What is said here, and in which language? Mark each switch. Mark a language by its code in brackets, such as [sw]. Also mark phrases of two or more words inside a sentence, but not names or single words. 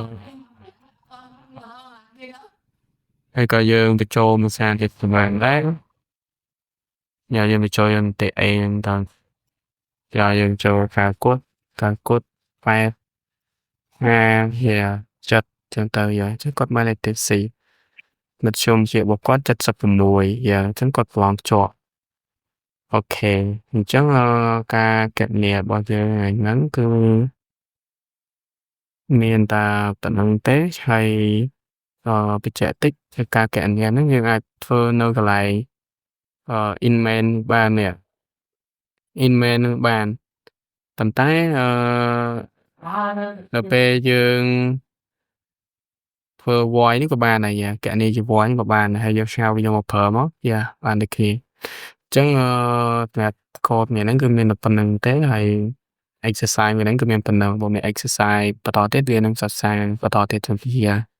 [km] ហើយក៏យើងទៅចូលភាសាទៀតក៏បានដែរ yeah យើងទៅចូលយើងទៅ A ហ្នឹងទៅ yeah យើងចូលការគត់8 5 yeah ចិត្តចឹងទៅ yeah ចឹងគាត់បានលេខទី4មធ្យមជារបស់គាត់76 yeah អញ្ចឹងគាត់ប្រឡងជាប់ អូខេ អញ្ចឹង ការគណនារបស់យើងថ្ងៃហ្នឹងគឺ មានតែប៉ុណ្្នឹងទេ ហើយ បញ្ជាក់តិចគឺការគណនាហ្នឹងយើងអាចធ្វើនៅកន្លែង in-main បាននេះ in-main នឹងបាន ប៉ុន្តែ នៅពេលយើងធ្វើ void នេះក៏បានដែរ yeah គណនាជា void ក៏បានដែរ ហើយយើងស្រាវវាយកមកប្រើមក yeah បានដូចគ្នា អញ្ចឹង សម្រាប់ code មួយហ្នឹងគឺមានតែប៉ុណ្្នឹងទេ ហើយ exercise មួយហ្នឹងគឺមានប៉ុណ្ណឹង បើមាន exercise បន្តទៀតវានឹងសិក្សាបន្តទៀតទៅ yeah